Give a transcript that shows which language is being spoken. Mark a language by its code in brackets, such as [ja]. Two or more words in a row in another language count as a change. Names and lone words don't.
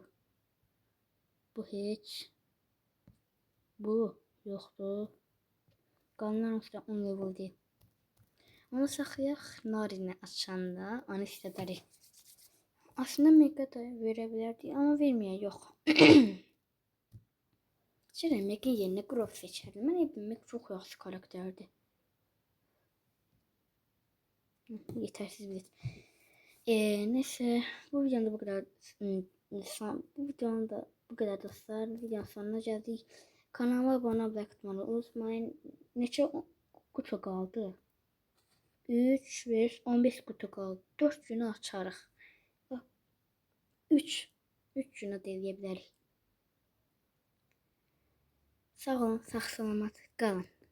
[az] Bu heç. Bu yoxdur. Qalanlar onsuz da 10 level deyil. Onu saxlayaq. Narinə açanda onu istədərik. Aslında Mega da verə bilərdik, amma verməyə yox. [tr] Şöyle Meg'in yerine Grove seçerdim. Ben hep Meg çok yaxşı karakterdi. Yetersiz bilet. Neyse bu videomda bu kadar. Bu videomda bu kadar dostlar. Videonun sonuna geldik. Kanalıma abone olmayı unutmayın. Neçə kutu kaldı? 3, 5, 15 kutu kaldı. [az] 4 günü açarıq. 3 günü deyə bilərik. Sağ olun, sağ salamat qalın.